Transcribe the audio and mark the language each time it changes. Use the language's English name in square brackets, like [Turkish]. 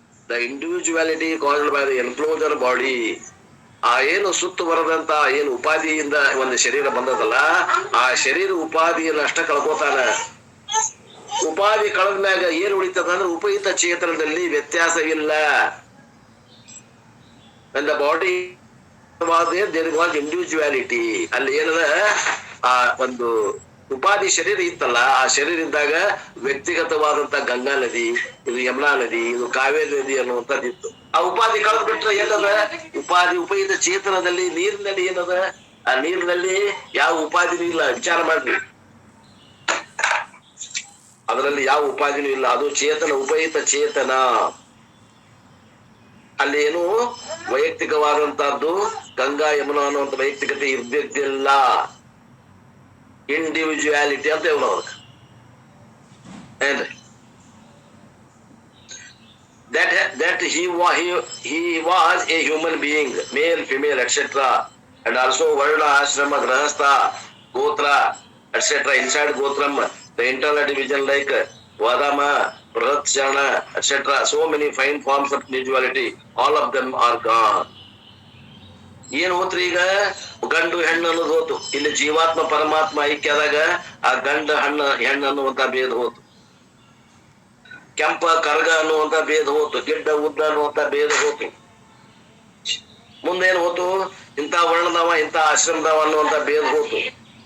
[English] The individuality caused by the enclosure body. [Kannada] ಆ ಏನು ಸುತ್ತು ಬರದಂತ ಏನು ಉಪಾಧಿಯಿಂದ ಒಂದು ಶರೀರ ಬಂದದಲ್ಲ, ಆ ಶರೀರ ಉಪಾಧಿಯನ್ನು ಅಷ್ಟ ಕಳ್ಕೊತಾನ. ಉಪಾಧಿ ಕಳೆದ್ಮ್ಯಾಗ ಏನ್ ಉಳಿತದ ಅಂದ್ರೆ ಉಪಯುಕ್ತ ಚೇತನದಲ್ಲಿ ವ್ಯತ್ಯಾಸವಿಲ್ಲ. [English] And the body was there, there was individuality. [Kannada] ಅಲ್ಲಿ ಏನದ ಆ ಒಂದು ಉಪಾಧಿ ಶರೀರ ಇತ್ತಲ್ಲ, ಆ ಶರೀರ ಇದ್ದಾಗ ವ್ಯಕ್ತಿಗತವಾದಂತ ಗಂಗಾ ನದಿ, ಇದು ಯಮುನಾ ನದಿ, ಇದು ಕಾವೇರಿ ನದಿ ಅನ್ನುವಂಥದ್ದು ಇತ್ತು. ಆ ಉಪಾಧಿ ಕಳೆದ್ ಬಿಟ್ರೆ ಏನದ ಉಪಾಧಿ ಉಪಯುಕ್ತ ಚೇತನದಲ್ಲಿ ನೀರಿನಲ್ಲಿ ಏನದ? ಆ ನೀರಿನಲ್ಲಿ ಯಾವ ಉಪಾಧಿನೂ ಇಲ್ಲ. ವಿಚಾರ ಮಾಡ್ರಿ, ಅದರಲ್ಲಿ ಯಾವ ಉಪಾಧಿನೂ ಇಲ್ಲ. ಅದು ಚೇತನ, ಉಪಯುಕ್ತ ಚೇತನ. ಅಲ್ಲಿ ಏನು ವೈಯಕ್ತಿಕವಾದಂತಹದ್ದು ಗಂಗಾ ಯಮುನಾ ಅನ್ನುವಂತ ವೈಯಕ್ತಿಕತೆ ಇರ್ದಿದ್ದಿಲ್ಲ. ಇಂಡಿವಿಜುವಾಲಿಟಿ ಅಂತ ಹೇಳೋದು ಏನ್ರಿ? [English] that he was a human being, male, female, etc. and also varna, ashrama, grahastha, gotra, etc. inside gotram, the internal division like vadama, pratyana, etc. so many fine forms of individuality, all of them are gone. [Kannada] ಏನ್ ಹೋತ್ರಿ? ಈಗ ಗಂಡು ಹೆಣ್ಣು ಅನ್ನೋದು ಹೋತು. ಇಲ್ಲಿ ಜೀವಾತ್ಮ ಪರಮಾತ್ಮ ಐಕ್ಯದಾಗ ಆ ಗಂಡ ಹೆಣ್ಣು ಅನ್ನುವಂತ ಭೇದ ಹೋತು. ಕೆಂಪ ಕರ್ಗ ಅನ್ನುವಂತ ಭೇದ ಹೋತು. ಗಿಡ್ಡ ಉದ್ದ ಅನ್ನುವಂತ ಭೇದ ಹೋತು. ಮುಂದೇನ್ ಹೋತು? ಇಂಥ ವರ್ಣದವ, ಇಂಥ ಆಶ್ರಮದವ ಅನ್ನುವಂತ ಭೇದ ಹೋತು.